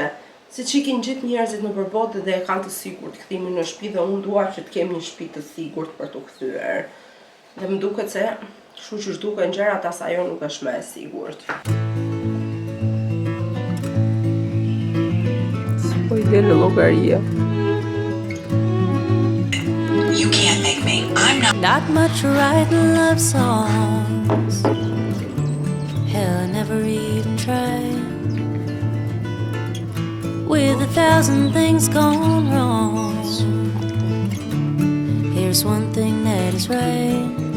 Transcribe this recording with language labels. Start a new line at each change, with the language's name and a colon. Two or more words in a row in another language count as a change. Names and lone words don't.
Albanian: Siç ikin gjithë njerëzit nëpër botë dhe e kanë të sigurt kthimin në shtëpi dhe unë dua që të kem një shtëpi të sigurt për t'u kthyer. Dhe më duket se kështu që zhduken gjërat as ajo nuk është më e sigurt. Po i del llogaria.
English: You can't make me. I'm Not much writing love songs. Hell, I never even tried. With 1,000 things gone wrong, here's one thing that is right.